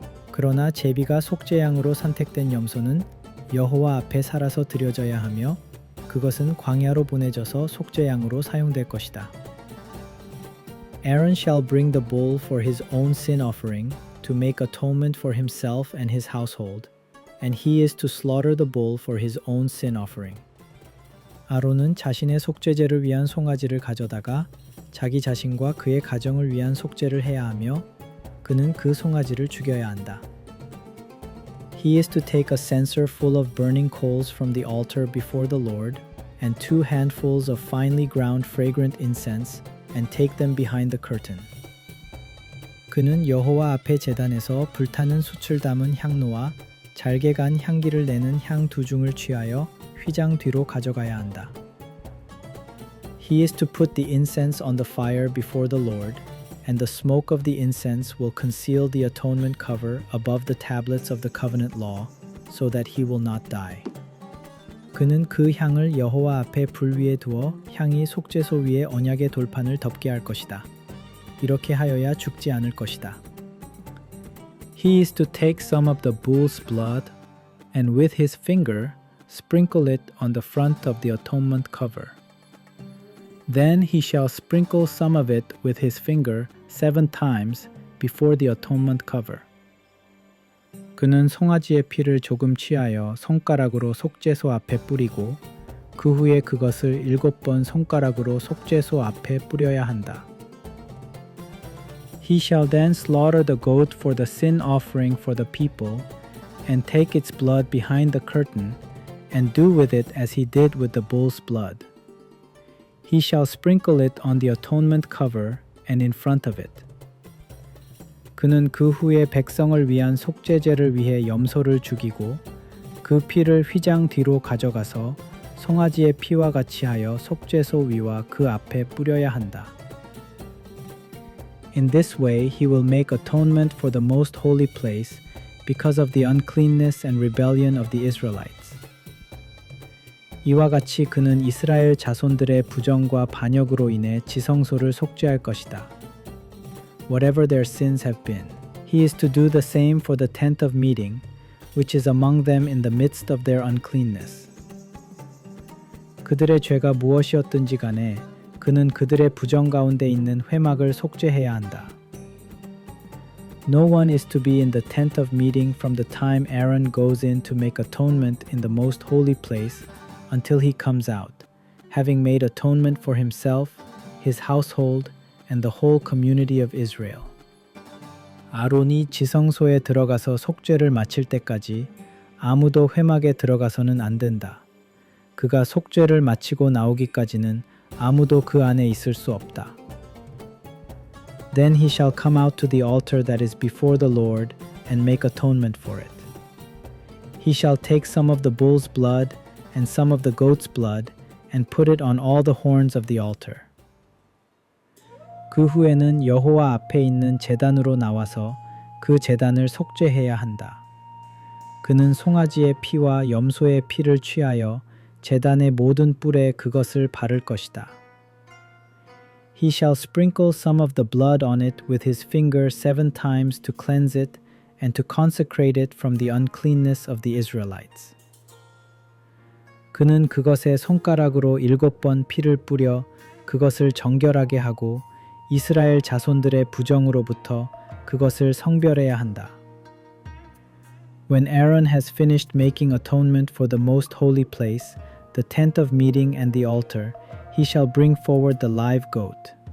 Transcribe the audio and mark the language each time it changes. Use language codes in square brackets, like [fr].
[ko] 그러나 제비가 속죄양으로 선택된 염소는 여호와 앞에 살아서 드려져야 하며 그것은 광야로 보내져서 속죄양으로 사용될 것이다. [en] Aaron shall bring the bull for his own sin offering to make atonement for himself and his household, and he is to slaughter the bull for his own sin offering. [ko] 아론은 자신의 속죄제를 위한 송아지를 가져다가 자기 자신과 그의 가정을 위한 속죄를 해야 하며 그는 그 송아지를 죽여야 한다. [en] He is to take a censer full of burning coals from the altar before the Lord, and 2 handfuls of finely ground fragrant incense, and take them behind the curtain. [ko] 그는 여호와 앞에 제단에서 불타는 숯을 담은 향로와 잘게 간 향기를 내는 향 2중을 취하여 휘장 뒤로 가져가야 한다. [en] He is to put the incense on the fire before the Lord, and the smoke of the incense will conceal the atonement cover above the tablets of the covenant law, so that he will not die. [ko] 그는 그 향을 여호와 앞에 불 위에 두어 향이 속죄소 위에 언약의 돌판을 덮게 할 것이다. 이렇게 하여야 죽지 않을 것이다. [en] He is to take some of the bull's blood, and with his finger sprinkle it on the front of the atonement cover. Then he shall sprinkle some of it with his finger 7 times before the atonement cover. [ko] 그는 송아지의 피를 조금 취하여 손가락으로 속죄소 앞에 뿌리고 그 후에 그것을 7번 손가락으로 속죄소 앞에 뿌려야 한다. [en] He shall then slaughter the goat for the sin offering for the people and take its blood behind the curtain and do with it as he did with the bull's blood. He shall sprinkle it on the atonement cover and in front of it. [ko] 그는 그 후에 백성을 위한 속죄제를 위해 염소를 죽이고 그 피를 휘장 뒤로 가져가서 송아지의 피와 같이 하여 속죄소 위와 그 앞에 뿌려야 한다. [en] In this way he will make atonement for the most holy place because of the uncleanness and rebellion of the Israelites. [ko] 이와 같이 그는 이스라엘 자손들의 부정과 반역으로 인해 지성소를 속죄할 것이다. [en] Whatever their sins have been, he is to do the same for the tent of meeting, which is among them in the midst of their uncleanness. [ko] 그들의 죄가 무엇이었든지 간에 그는 그들의 부정 가운데 있는 회막을 속죄해야 한다. [en] No one is to be in the tent of meeting from the time Aaron goes in to make atonement in the most holy place until he comes out, having made atonement for himself, his household, and the whole community of Israel. [ko] 아론이 지성소에 들어가서 속죄를 마칠 때까지 아무도 회막에 들어가서는 안 된다. 그가 속죄를 마치고 나오기까지는 아무도 그 안에 있을 수 없다. [en] Then he shall come out to the altar that is before the Lord and make atonement for it. He shall take some of the bull's blood and some of the goat's blood and put it on all the horns of the altar. [ko] 그 후에는 여호와 앞에 있는 제단으로 나와서 그 제단을 속죄해야 한다. 그는 송아지의 피와 염소의 피를 취하여 제단의 모든 뿔에 그것을 바를 것이다. [en] He shall sprinkle some of the blood on it with his finger 7 times to cleanse it and to consecrate it from the uncleanness of the Israelites. [ko] 그는 그것에 손가락으로 7번 피를 뿌려 그것을 정결하게 하고 이스라엘 자손들의 부정으로부터 그것을 성별해야 한다. [en] When Aaron has finished making atonement for the most holy place, the tent of meeting and the altar, he shall bring forward the live goat.